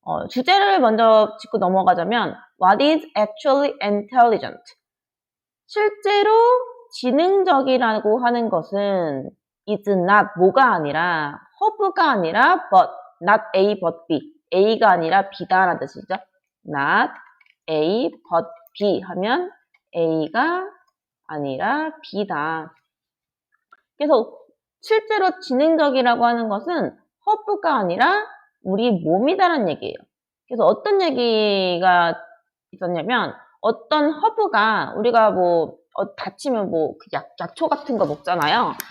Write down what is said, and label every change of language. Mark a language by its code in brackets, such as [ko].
[ko] 주제를 먼저 짚고 넘어가자면 [en] What is actually intelligent? [ko] 실제로 지능적이라고 하는 것은 [en] is not [ko] 뭐가 아니라 have가 아니라 [en] but not A but B [ko] A가 아니라 B다 라는 뜻이죠. [en] not A but B [ko] 하면 A가 아니라 B다. 그래서 실제로 지능적이라고 하는 것은 have가 아니라 우리 몸이다라는 얘기예요. 그래서 어떤 얘기가 있었냐면 어떤 허브가 우리가 뭐 다치면 뭐 그 약초 같은 거 먹잖아요.